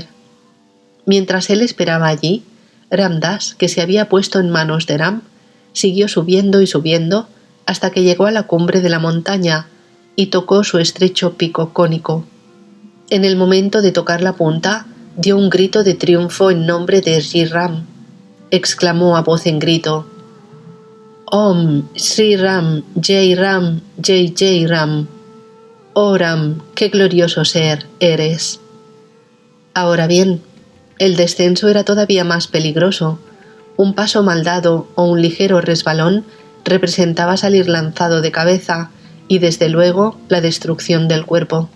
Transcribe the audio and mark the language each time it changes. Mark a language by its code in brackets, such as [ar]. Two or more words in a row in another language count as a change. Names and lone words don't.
[es] Mientras él esperaba allí, Ram Dass, que se había puesto en manos de Ram, siguió subiendo y subiendo hasta que llegó a la cumbre de la montaña y tocó su estrecho pico cónico. En el momento de tocar la punta, dio un grito de triunfo en nombre de Sri Ram. Exclamó a voz en grito: [sa] ॐ श्री राम, जय राम, जय जय राम. [es] Oh Ram, qué glorioso ser eres. Ahora bien, el descenso era todavía más peligroso. Un paso mal dado o un ligero resbalón representaba salir lanzado de cabeza y desde luego la destrucción del cuerpo.